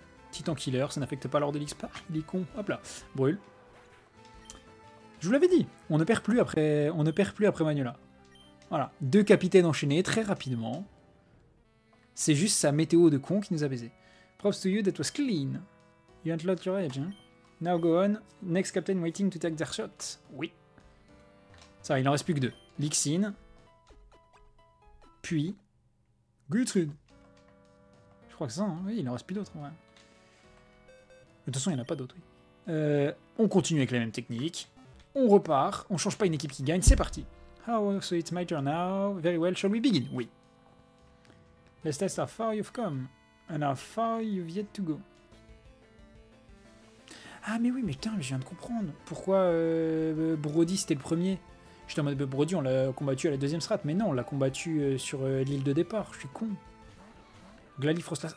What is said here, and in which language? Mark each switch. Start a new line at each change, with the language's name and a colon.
French: Titan Killer, ça n'affecte pas l'ordre de l'XP. Il est con. Hop là. Brûle. Je vous l'avais dit, on ne perd plus après Magnola. Voilà. 2 capitaines enchaînés, très rapidement. C'est juste sa météo de con qui nous a baisé.
English: Props to you, that was clean. You unlocked your edge, hein. Now go on. Next captain waiting to take their shot.
French: Oui. Ça va, il en reste plus que 2. Lixin. Puis... Gutrude. Je crois que c'est ça, hein. Oui, il en reste plus d'autres, ouais. De toute façon, il n'y en a pas d'autres, oui. On continue avec la même technique. On repart. On change pas une équipe qui gagne. C'est parti.
English: So it's my turn now. Very well. Shall we begin?
French: Oui.
English: Let's test how far you've come. And how far you've yet to go.
French: Ah, mais oui, mais putain, je viens de comprendre. Pourquoi Brody, c'était le premier. J'étais en mode, Brody, on l'a combattu à la deuxième strat. Mais non, on l'a combattu sur l'île de départ. Je suis con. Glali Frostlass.